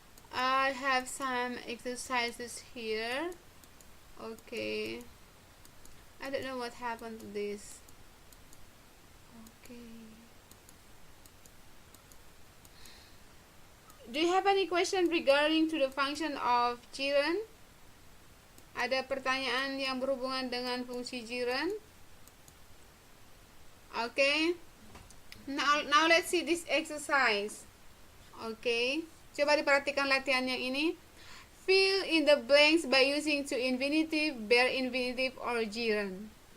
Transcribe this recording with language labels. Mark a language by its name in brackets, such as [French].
[English] I have some exercises here. Okay. I don't know what happened to this. Do you have any question regarding to the function of jiren? [Indonesian] Ada pertanyaan yang berhubungan dengan fungsi jiren? [English] Okay. Now let's see this exercise. Okay. [Indonesian] Coba diperhatikan latihan yang ini. [English] Fill in the blanks by using to infinitive, bare infinitive, or jiren.